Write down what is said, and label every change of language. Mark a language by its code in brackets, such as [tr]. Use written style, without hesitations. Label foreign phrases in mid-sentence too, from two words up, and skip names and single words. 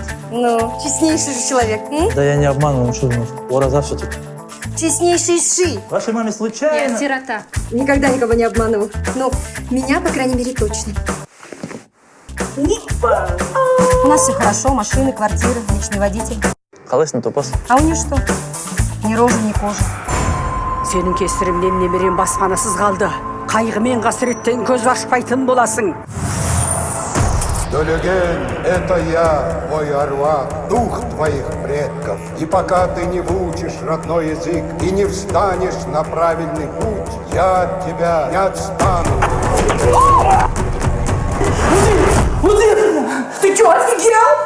[ru] Ну, честнейший же человек. Да я не обманываю, что у нас? Ураза все-таки. Честнейший ши. Вашей маме случайно? Я сирота. Никогда никого не обманывал. Но меня, по крайней мере, точно. У нас все хорошо, машины, квартиры, личный водитель. [kk] Қалайсың, топас? [ru] А у нее что? Ни рожи, ни кожи. [kk] Сенің кесіріңнен немерем баспанасыз қалды. Қайғымен қасіреттен көз ашпайтын боласың. [ru] Долюген, это я, твой Аруак, дух твоих предков. И пока ты не выучишь родной язык и не встанешь на правильный путь, я от тебя не отстану. Ты что, офигел?